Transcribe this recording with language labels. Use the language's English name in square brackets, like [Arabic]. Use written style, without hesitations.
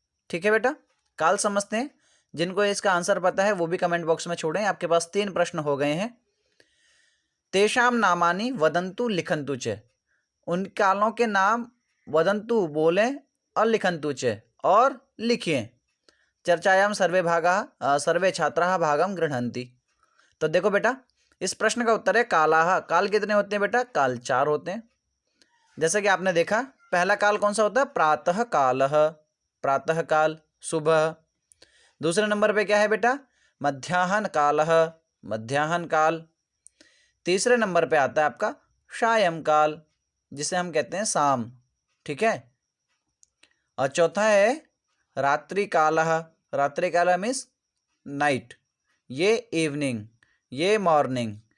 [Hindi] ठीक है बेटा, काल समझते हैं। जिनको इसका आंसर पता है वो भी कमेंट बॉक्स में छोड़ें। आपके पास 3 प्रश्न हो गए हैं। [Sanskrit] तेषाम नामानि वदंतु लिखंतु च, [Hindi] उन कालों के नाम वदंतु बोलें और लिखंतु च और लिखिए। [Sanskrit] चर्चायाम सर्वे छात्राः भागम गृह्णन्ति। [Hindi] तो देखो बेटा, इस प्रश्न का उत्तर है कालाह। काल कितने होते हैं बेटा? काल 4 होते हैं। जैसे कि आपने देखा, पहला काल कौन सा होता है? प्रातः कालः, प्रातः काल, सुबह। दूसरे नंबर पे क्या है बेटा? मध्याह्न कालः, मध्याह्न काल। तीसरे नंबर पे आता है आपका सायं काल, जिसे हम कहते हैं शाम। ठीक है। और चौथा है रात्रि कालः, रात्रि कालः मीन्स नाइट, ये इवनिंग, ये मॉर्निंग।